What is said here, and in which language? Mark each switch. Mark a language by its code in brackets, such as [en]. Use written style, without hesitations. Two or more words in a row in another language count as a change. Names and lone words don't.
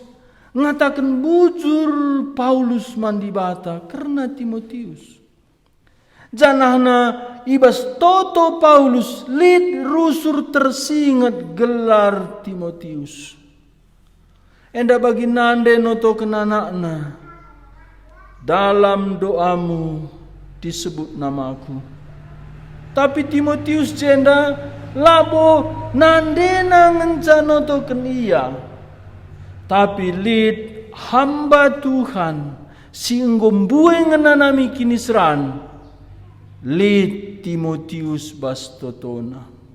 [btx] Ngatakan bujur Paulus mandibata karena Timotius. Janahna ibas toto Paulus lid rusur tersingat gelar Timotius. Enda bagi nande noto kenanakna [id] dalam doamu disebut namaku. [btx] Tapi Timotius jenda labo nande ngenca noto kenia. Tapi lid hamba Tuhan singgombuwe ngenanami kinisran lid Timotius bastotona.